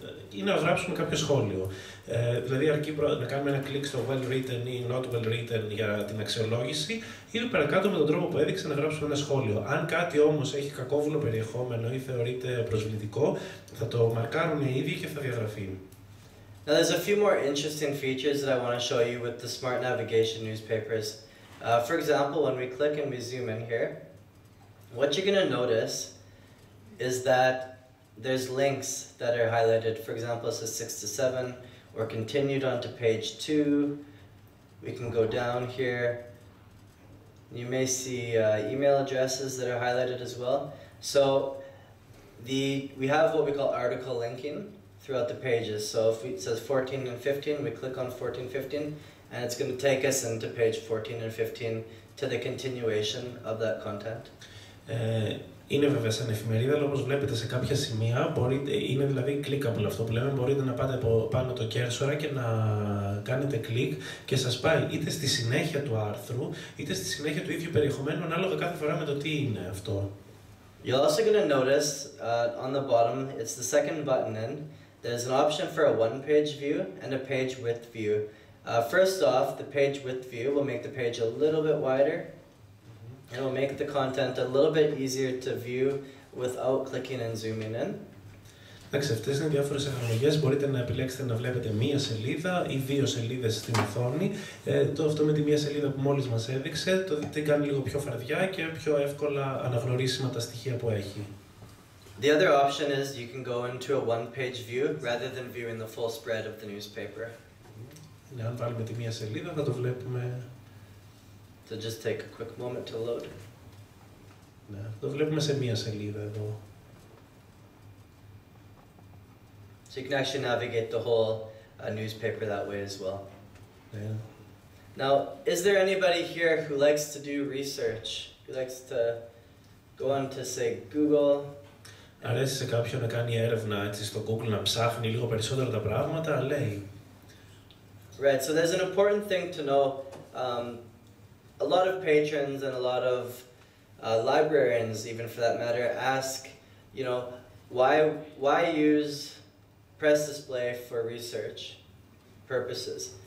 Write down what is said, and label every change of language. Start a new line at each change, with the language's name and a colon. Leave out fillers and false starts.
Greek: ή να γράψουμε κάποιο σχόλιο. Δηλαδή αρκεί να κάνουμε ένα κλικ στο
English: well written
Greek: ή
English: not well written
Greek: για την αξιολόγηση ή παρακάτω με τον τρόπο που έδειξε να γράψουμε ένα σχόλιο. Αν κάτι όμως έχει κακόβουλο περιεχόμενο ή θεωρείται προσβλητικό, θα το μαρκάρουμε ήδη και θα διαγραφεί.
English: Now there's a few more interesting features that I want to show you with the smart navigation newspapers. For example, when we click and we zoom in here, what you're going to notice is that there's links that are highlighted. For example, it says 6 to 7, or continued on to page 2. We can go down here. You may see email addresses that are highlighted as well. So we have what we call article linking throughout the pages. So if it says 14 and 15, we click on 14, 15, and it's going to take us into page 14 and 15 to the continuation of that content.
Greek: Είναι βέβαια σαν εφημερίδα, αλλά όπως βλέπετε σε κάποια σημεία, είναι δηλαδή clickable αυτό που λέμε, μπορείτε να πάτε από πάνω το κέρσορα και να κάνετε κλικ και σας πάει είτε στη συνέχεια του άρθρου, είτε στη συνέχεια του ίδιου περιεχομένου, ανάλογα κάθε φορά με το τι είναι αυτό.
English: You're also going to notice on the bottom, it's the second button in, there's an option for a one-page view and a page width view. First off, the page width view will make the page a little bit wider, and it will make the content a little bit easier to view without clicking and zooming in.
Greek: Εντάξει, αυτές είναι διάφορες εφαρμογές. Μπορείτε να επιλέξετε να βλέπετε μία σελίδα ή δύο σελίδες στην οθόνη. Αυτό με τη μία σελίδα που μόλις μας έδειξε, το κάνει λίγο πιο φαρδιά και πιο εύκολα αναγνωρίσιμα τα στοιχεία που έχει.
English: The other option is you can go into a one-page view rather than viewing the full spread of the newspaper.
Greek: Αν βάλουμε τη μία σελίδα θα το βλέπουμε.
English: So just take a quick moment to load.
Greek: Ναι, το βλέπουμε σε μία σελίδα εδώ.
English: So you can actually navigate the whole newspaper that way as well. Yeah. Now, is there anybody here who likes to do research? Who likes to go on to, say, Google?
Greek: Αρέσει σε κάποιον να κάνει έρευνα έτσι, στο Google, να ψάχνει λίγο περισσότερα τα πράγματα, λέει.
English: Right, so there's an important thing to know. A lot of patrons and a lot of librarians, even for that matter, ask, you know, why use PressDisplay for research purposes?